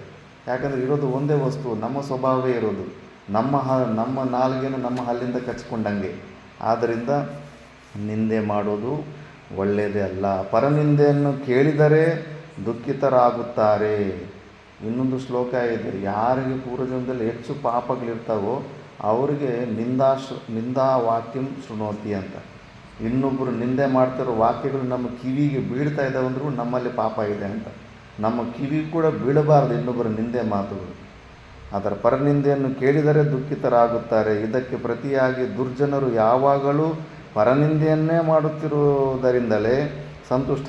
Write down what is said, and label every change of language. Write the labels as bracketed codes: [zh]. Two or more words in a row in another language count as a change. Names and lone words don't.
[kn] ಯಾಕಂದರೆ ಇರೋದು ಒಂದೇ ವಸ್ತು, ನಮ್ಮ ಸ್ವಭಾವವೇ ಇರೋದು. ನಮ್ಮ ನಾಲಿಗೆಯನ್ನು ನಮ್ಮ ಹಲ್ಲಿಂದ ಕಚ್ಕೊಂಡಂಗೆ. ಆದ್ದರಿಂದ ನಿಂದೆ ಮಾಡೋದು ಒಳ್ಳೆಯದೇ ಅಲ್ಲ. ಪರನಿಂದೆಯನ್ನು ಕೇಳಿದರೆ ದುಃಖಿತರಾಗುತ್ತಾರೆ. ಇನ್ನೊಂದು ಶ್ಲೋಕ ಇದೆ, ಯಾರಿಗೆ ಪೂರ್ವಜನ್ಮದಲ್ಲಿ ಹೆಚ್ಚು ಪಾಪಗಳಿರ್ತಾವೋ ಅವರಿಗೆ [sa] ನಿಂದಾ ವಾಕ್ಯಂ ಶೃಣೋತಿ [kn] ಅಂತ. ಇನ್ನೊಬ್ಬರು ನಿಂದೆ ಮಾಡ್ತಿರೋ ವಾಕ್ಯಗಳು ನಮ್ಮ ಕಿವಿಗೆ ಬೀಳ್ತಾ ಇದ್ದಾವೆ ಅಂದರೂ ನಮ್ಮಲ್ಲಿ ಪಾಪ ಇದೆ ಅಂತ. ನಮ್ಮ ಕಿವಿ ಕೂಡ ಬೀಳಬಾರ್ದು ಇನ್ನೊಬ್ಬರ ನಿಂದೆ ಮಾತುಗಳು. ಅದರ ಪರನಿಂದೆಯನ್ನು ಕೇಳಿದರೆ ದುಃಖಿತರಾಗುತ್ತಾರೆ. ಇದಕ್ಕೆ ಪ್ರತಿಯಾಗಿ ದುರ್ಜನರು ಯಾವಾಗಲೂ ಪರನಿಂದೆಯನ್ನೇ ಮಾಡುತ್ತಿರುವುದರಿಂದಲೇ ಸಂತುಷ್ಟರಾಗಿರ್ತಾರೆ.